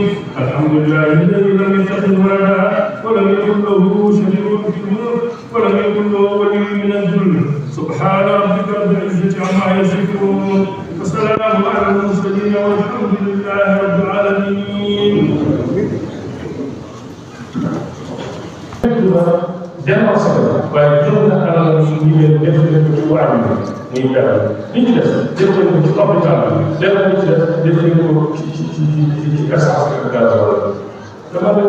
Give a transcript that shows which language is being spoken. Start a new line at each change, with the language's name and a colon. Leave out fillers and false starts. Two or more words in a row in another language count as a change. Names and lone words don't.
Arabic: الحمد لله الذي لم يتخذ ولدا ولم يكن له شريك في الملك ولم يكن له ولي من الذل. سبحان ربك رب العزة عما يصفون وسلام على المرسلين والحمد لله رب العالمين.
Wolof: delloo sa bopp waaye jël na alal yi ñu leen def leen ko ci waar bi muy dara li ñu des def leen ko ci hôpital bi def leen ci def leen ko ci essence ak gasoil dama ne